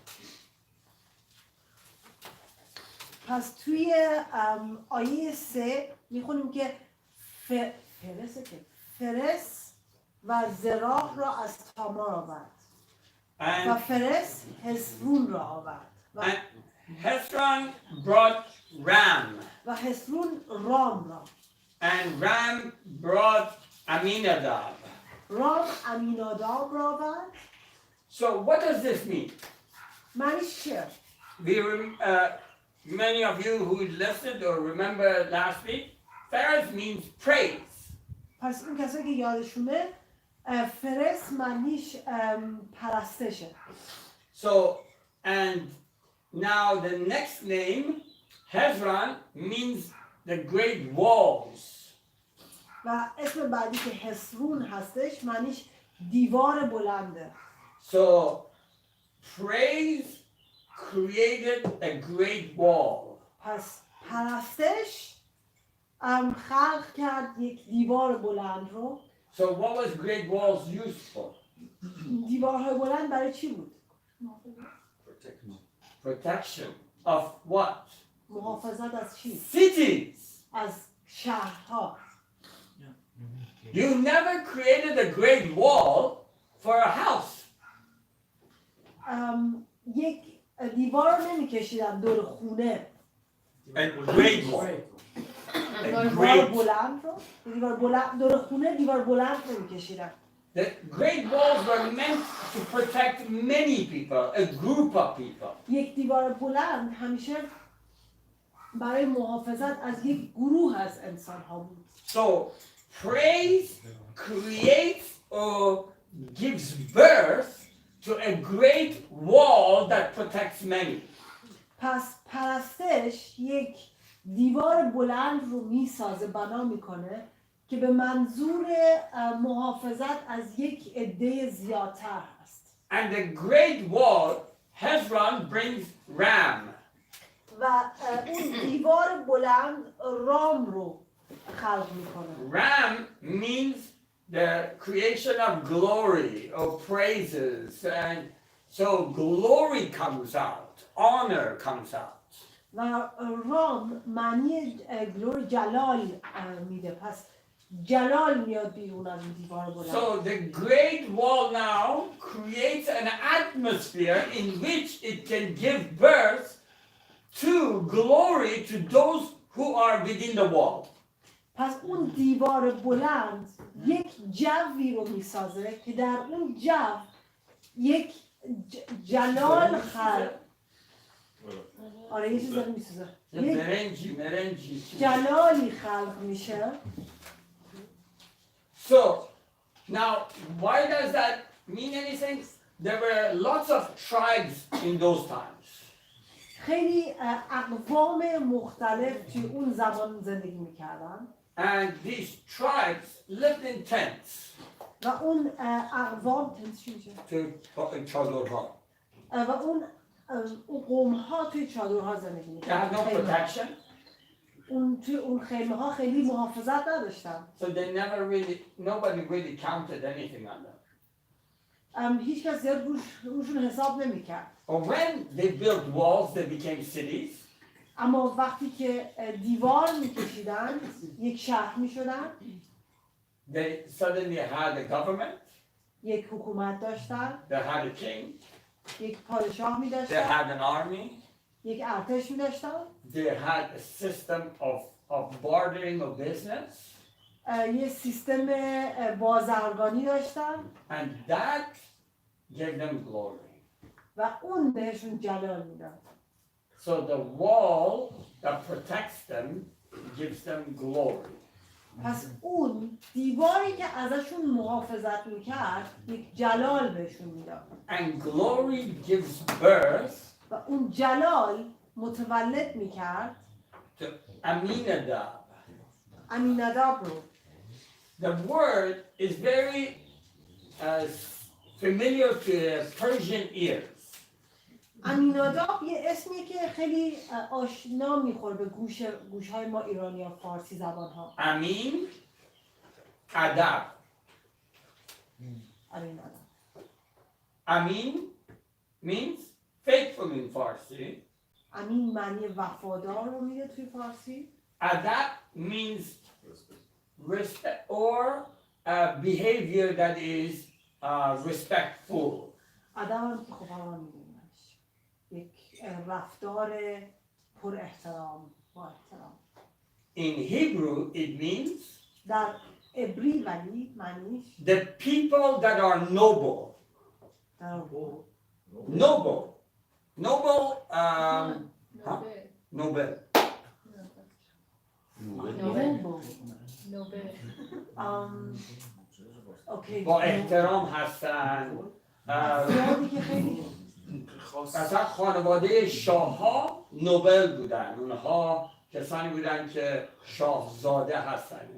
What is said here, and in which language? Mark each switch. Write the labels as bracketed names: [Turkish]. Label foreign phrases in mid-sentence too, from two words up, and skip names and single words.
[Persian] پس توی آیه 3 میخونیم که فرس و زراح را از تامار آورد و [English] And, [Persian] فرس حسرون را آورد [English] and Hezron brought Ram. [Persian] و حسرون رام را [English] And Ram brought Aminadab. [Persian] رام امیناداب را آورد. [English] So what does this mean? [Persian] معنیش چیه؟ [English] Many of you who listened or remember last week, Pharez means praise. [Persian] پس این کسایی که یادشونه فرس معنیش پرستشه. [English] So, and now the next name, Hezron, means the great walls. [Persian] و اسم بعدی که حسرون هستش معنیش دیوار بلنده. [English] So, praise created a great wall. [Persian] پس پرستش خلق کرد یک دیوار بلند رو. [English] So what was great walls used for? [Persian] دیوارهای بلند برای چی بود؟ [English] Protection of what? [Persian] محافظت از چی؟ [English] Cities. [Persian] از شهرها. [English] You never created a great wall for a house. [Persian] یک دیوار رو نمی‌کشیدن دور خونه. [English] A great wall. [Persian] دیوار بلند رو دیوار بلند دور خونه دیوار بلند نمی‌کشیدن. [English] The great walls were meant to protect many people, a group of people. [Persian] یک دیوار بلند همیشه برای محافظت از یک گروه از انسان‌ها بود. [English] So praise creates or gives birth to a great wall that protects many. [Persian] پس پرستش یک دیوار بلند رو میسازه بنا میکنه که به منظور محافظت از یک عده زیادتر هست. [English] And the great wall, Hezron brings Ram. [Persian] و اون دیوار بلند رام رو خلق میکنه. [English] Ram means the creation of glory or praises, and so glory comes out, honor comes out. [Persian] و رام معنی گلور جلال میده. پس جلال میاد بیرون از این دیوار بلند. [English] So the great wall now creates an atmosphere in which it can give birth to glory to those who are within the wall. [Persian] پس اون دیوار بلند یک جوی رو میسازه که در اون جو یک جلال خلق. آره یه چیز داره میسازه. مرنجی. جلالی خلق میشه. [English] So now why does that mean anything? There were lots of tribes in those times. [Persian] خیلی اقوام مختلف توی اون زمان زندگی میکردن. [English] And these tribes lived in tents. [Persian] و اون اقوام تنس چی میشه؟ چادرها. و اون قوم ها توی چادرها زندگی [English] They had no [Persian] میکردن. [English] protection. [Persian] توی اون خیمه ها خیلی محافظت نداشتن. [English] So nobody really counted anything on them. [Persian] هیچ کس زیاد روشون حساب نمیکرد. [English] But when they built walls, they became cities. [Persian] اما وقتی که دیوار میکشیدن یک شهر میشدن. [English] They suddenly had a government. [Persian] یک حکومت داشتن. [English] They had a king. [Persian] یک پادشاه می [English] They [Persian] داشتن. [English] had an army. [Persian] یک ارتش می داشتن. [English] They had a system of bartering of business. [Persian] یه سیستم بازرگانی داشتن. [English] And that gave them glory. [Persian] و اون بهشون جلال میداد. [English] So the wall that protects them gives them glory. [Persian] پس اون دیواری که ازشون محافظت میکرد یک جلال بهشون میداد. [English] And glory gives birth [Persian] و اون جلال متولد میکرد [English] to Aminadab. [Persian] امیناداب رو. [English] The word is very familiar to Persian ears. [Persian] امیناداب یه اسمیه که خیلی آشنا میخوره به گوشهای ما ایرانی ها فارسی زبان ها. Amin ادب. امین آدم. [English] امین means faithful in فارسی. [Persian] امین معنی وفادار رو میده توی فارسی. [English] ادب means respect or behavior that is respectful. [Persian] ادب هم که خب الان میدونیمش، یک رفتار پر احترام با احترام. [English] In Hebrew it means [Persian] در عبری ولی معنیش [English] the people that are noble. [Persian] در [English] Noble. Noble, huh? Noble. [Persian] اوکی. با احترام هستن. افرادی که خیلی مثلا خانواده شاه ها نوبل بودن. اونها کسانی بودن که شاهزاده هستن.